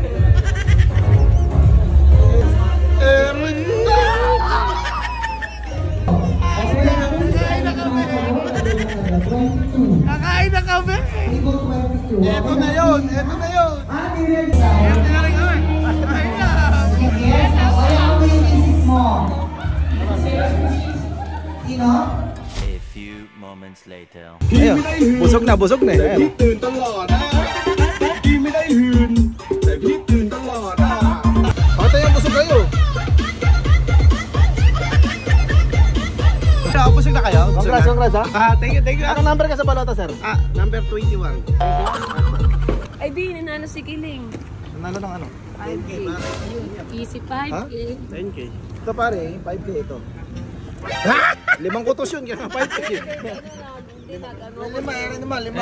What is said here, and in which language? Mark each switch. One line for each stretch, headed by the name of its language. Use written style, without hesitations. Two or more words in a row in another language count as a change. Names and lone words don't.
Filipino: Kakain na kami. Ito na yun. Ito na yun.
English: You know? A few moments later.
Filipino: Ayun, busog na eh.
Thai: พี่ตื่นตลอดนะพี่ไม่ได้หืนแต่พี่ตื่นตลอดนะ
Filipino: Pakita yung busog kayo. Busog na kayo? Congrats ha.
English: Thank you.
Filipino: Anong number ka sa balota, sir?
English: Number 21.
Filipino: Ay, di, nanalo si Kiling. Nanalo ng ano?
English: 5K. Easy 5K. 10K.
Filipino: Ito pare, 5K ito. Ha? 5 kutos yun, kaya 5K. Lima.